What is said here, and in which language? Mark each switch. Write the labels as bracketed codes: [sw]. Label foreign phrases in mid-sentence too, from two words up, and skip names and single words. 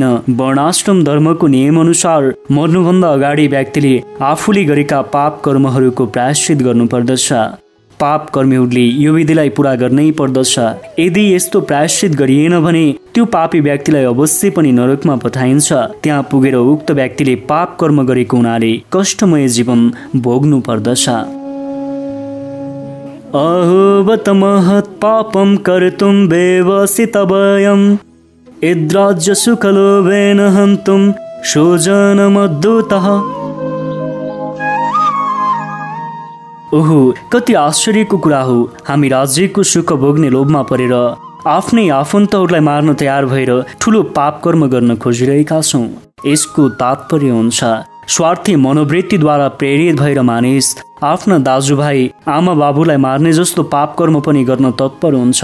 [ne] वर्णाश्रम धर्मको नियमअनुसार मर्नुभन्दा अगाडि व्यक्तिले आफूले गरेका पाप कर्महरूको प्रायश्चित गर्नुपर्दछ। पाप कर्मीहरूले यो विधिलाई पूरा गर्नै पर्दछ। यदि यस्तो प्रायश्चित गरिएन भने त्यो पापी व्यक्तिलाई अवश्य पनि नरकमा पठाइन्छ। त्यहाँ पुगेर उक्त व्यक्तिले पाप कर्म गरेको हुनाले कष्टमय जीवन भोग्नु पर्दछ। [sa] अहोबत महत् पापं कर्तुं व्यवसितवयं यद्राज्य सुखलोभेन हन्तुं स्वजनमद्भुतः। [ne] ओहो, कति आश्चर्यको कुरा हो। हामी राज्यको सुख भोग्ने लोभमा परेर आफ्नै आफन्तहरूलाई मार्न तयार भएर ठुलो पाप कर्म गर्न खोजिरहेका छौँ। यसको तात्पर्य हुन्छ स्वार्थी मनोवृत्तिद्वारा प्रेरित भएर मानिस आफ्ना दाजुभाइ आमा बाबुलाई मार्ने जस्तो पाप कर्म पनि गर्न तत्पर हुन्छ।